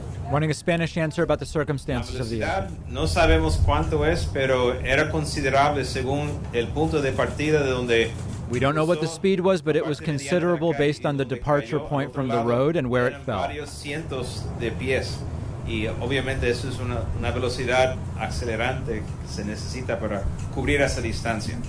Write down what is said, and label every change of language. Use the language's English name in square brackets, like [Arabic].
[English] Wanting a Spanish answer about the circumstances of the accident. [Spanish] No sabemos cuánto es, pero era considerable según el punto de partida de donde... [English] We don't know what the speed was, but it was considerable based on the departure point from the road and where it fell. [Spanish] Cientos de pies. Y obviamente eso es una velocidad acelerante que se necesita para cubrir esa distancia.